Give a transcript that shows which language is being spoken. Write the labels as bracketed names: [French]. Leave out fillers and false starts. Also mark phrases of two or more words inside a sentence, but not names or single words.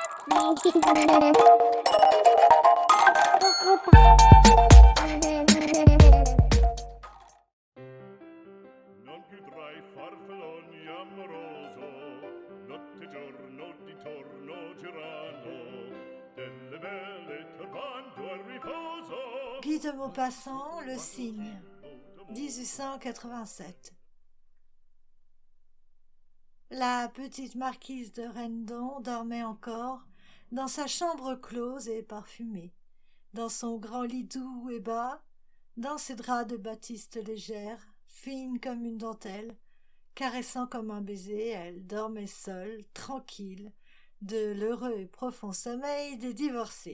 [Italian] Non più tra i farfalloni amoroso, notte e giorno di torno girano, delle belle turbando al riposo. [French] Guy de Maupassant, Le Cygne, 1887. La petite marquise de Rendon dormait encore dans sa chambre close et parfumée, dans son grand lit doux et bas, dans ses draps de batiste légère, fine comme une dentelle, caressant comme un baiser, elle dormait seule, tranquille, de l'heureux et profond sommeil des divorcés.